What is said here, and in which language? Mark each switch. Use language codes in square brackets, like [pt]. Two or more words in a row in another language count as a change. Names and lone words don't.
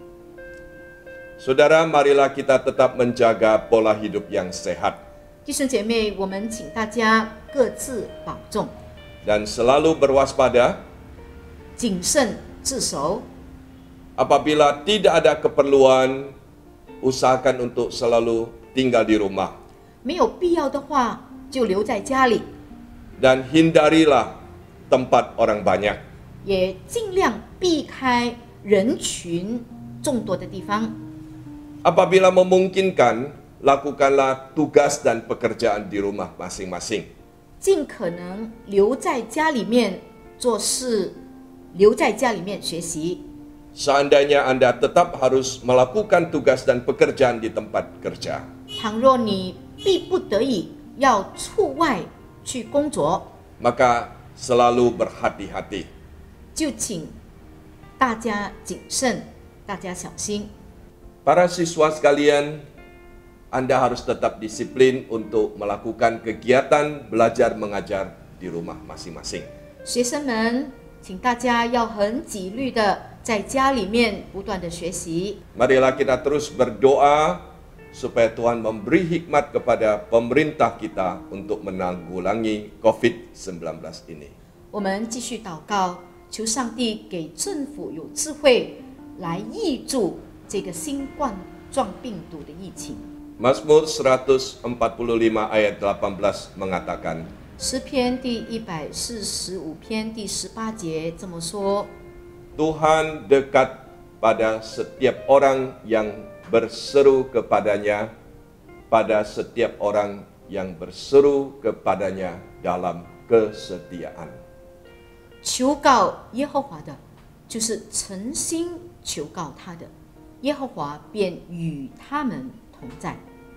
[id] Saudara, marilah kita tetap menjaga pola hidup yang sehat [zh] 弟兄姐妹，我们请大家各自保重， [id] dan selalu berwaspada [zh] 谨慎自守。 [id] apabila tidak ada keperluan, usahakan untuk selalu tinggal di rumah [zh] 没有必要的话，就留在家里， [id] dan hindarilah tempat orang banyak. [zh] 也尽量避开人群众多的地方。 [id] Apabila memungkinkan, lakukanlah tugas dan pekerjaan di rumah masing-masing. [zh] 尽可能留在家里面做事，留在家里面学习。 [id] Seandainya Anda tetap harus melakukan tugas dan pekerjaan di tempat kerja, [zh] 倘若你逼不得已要出外去工作， [id] maka selalu berhati-hati. [zh] 就请大家谨慎，大家小心。 [id] Para siswa sekalian, Anda harus tetap disiplin untuk melakukan kegiatan belajar mengajar di rumah masing-masing. [zh] 学生们，请大家要很纪律的在家里面不断的学习。 [id] Marilah kita terus berdoa supaya Tuhan memberi hikmat kepada pemerintah kita untuk menanggulangi COVID-19 ini. [zh] 我们继续祷告，求上帝给政府有智慧来抑制这个新冠状病毒的疫情。 [id] Mazmur 145 ayat 18 mengatakan, [zh] 诗篇第145篇第18节这么说： [id] Tuhan dekat pada setiap orang yang berseru kepadanya, pada setiap orang yang berseru kepadanya dalam kesetiaan. [zh] 求告耶和华的，就是诚心求告他的，耶和华便与他们同在。